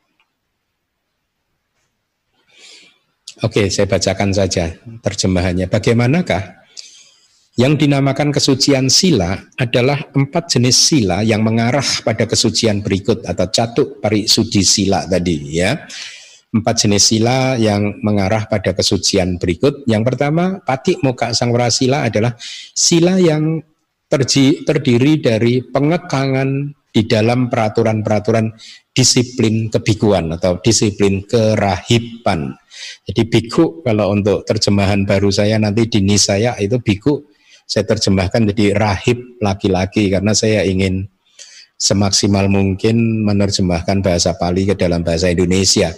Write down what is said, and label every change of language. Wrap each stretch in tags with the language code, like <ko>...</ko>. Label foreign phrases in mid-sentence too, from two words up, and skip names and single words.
<id>Oke, saya bacakan saja terjemahannya. Bagaimanakah yang dinamakan kesucian sila adalah 4 jenis sila yang mengarah pada kesucian berikut atau</id> <pi>catu parisudi sila</pi> <id>tadi ya. 4 jenis sila yang mengarah pada kesucian berikut. Yang pertama,</id> <pi>pati mokha sangwara sila</pi> <id>adalah sila yang terdiri dari pengekangan di dalam peraturan-peraturan disiplin kebikuan atau disiplin kerahiban. Jadi biku, kalau untuk terjemahan baru saya nanti di Nisaya itu biku, saya terjemahkan jadi rahib laki-laki, karena saya ingin semaksimal mungkin menerjemahkan bahasa Pali ke dalam bahasa Indonesia.</id>